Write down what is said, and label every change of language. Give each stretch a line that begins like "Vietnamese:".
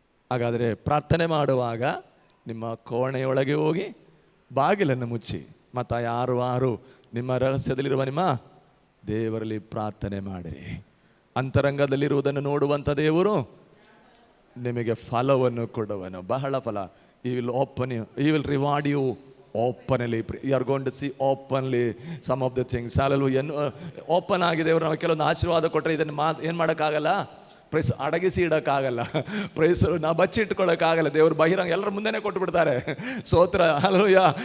Kannada: ಹಾಗಾದರೆ ಪ್ರಾರ್ಥನೆ ಮಾಡುವಾಗ ನಿಮ್ಮ ಕೋಣೆಯೊಳಗೆ ಹೋಗಿ ಬಾಗಿಲನ್ನು ಮುಚ್ಚಿ, ಮತ್ತು ಯಾರು ನಿಮ್ಮ ರಹಸ್ಯದಲ್ಲಿರುವ ನಿಮ್ಮ ದೇವರಲ್ಲಿ ಪ್ರಾರ್ಥನೆ ಮಾಡಿರಿ. ಅಂತರಂಗದಲ್ಲಿರುವುದನ್ನು ನೋಡುವಂಥ ದೇವರು ನಿಮಗೆ ಫಲವನ್ನು ಕೊಡುವನು, ಬಹಳ ಫಲ.
English: He will reward you openly. You are going to see openly some of the things. Hallelujah.
Kannada: Open ಆಗಿದೆ ದೇವರು ನಾವು ಕೆಲವೊಂದು ಆಶೀರ್ವಾದ ಕೊಟ್ಟರೆ ಇದನ್ನು ಏನು ಮಾಡೋಕ್ಕಾಗಲ್ಲ, ಪ್ರೈಸ್ ಅಡಗಿಸಿ ಇಡೋಕ್ಕಾಗಲ್ಲ, ಪ್ರೈಸ್ ನಾವು ಬಚ್ಚಿಟ್ಕೊಳ್ಳೋಕ್ಕಾಗಲ್ಲ. ದೇವರು ಬಹಿರಂಗ ಎಲ್ಲರ ಮುಂದೆನೇ ಕೊಟ್ಟು ಬಿಡ್ತಾರೆ. ಸ್ತೋತ್ರ, ಹಲ್ಲೆಲೂಯಾ.